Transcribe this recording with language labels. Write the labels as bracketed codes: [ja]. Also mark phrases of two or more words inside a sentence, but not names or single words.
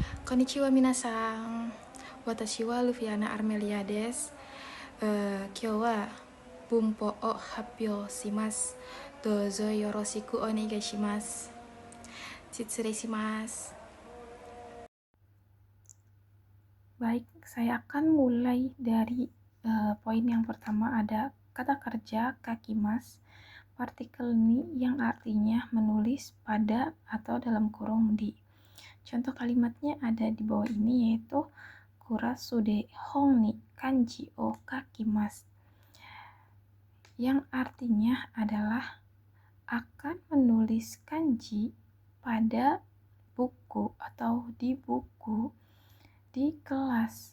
[ja] Konnichiwa minasan. Watashi wa Lufiana Armelia desu. 今日は文法を発表します. どうぞよろしくお願いします。失礼します. [id] Baik, saya akan mulai dari poin yang pertama, ada kata kerja kakimas, partikel ni yang artinya menulis pada atau dalam kurung di. Contoh kalimatnya ada di bawah ini, yaitu [ja] クラスで本に漢字を書きます, [id] yang artinya adalah akan menulis kanji pada buku atau di buku di kelas.